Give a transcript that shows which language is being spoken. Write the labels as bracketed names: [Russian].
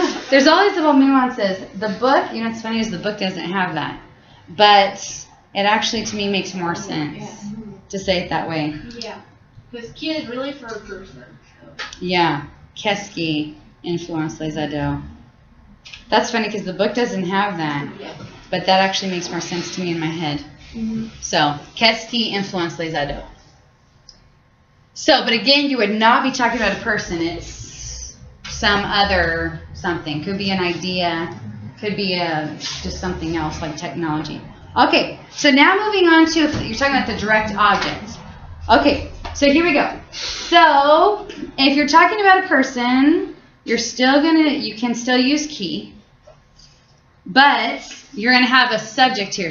[English] There's all these little nuances. The book, what's funny is the book doesn't have that. But it actually, to me, makes more sense to say it that way. Yeah, because qui is really for a person. So. [French] Yeah, qu'est-ce qui influence les ados? [English] That's funny because the book doesn't have that. Yeah. But that actually makes more sense to me in my head. [French] So, qu'est-ce qui influence les ados? [English] So, but again, you would not be talking about a person. It's some other something. Could be an idea. Could be just something else like technology. Okay, so now moving on to, you're talking about the direct object. Okay, so here we go. So, if you're talking about a person, you can still use qui, but you're going to have a subject here.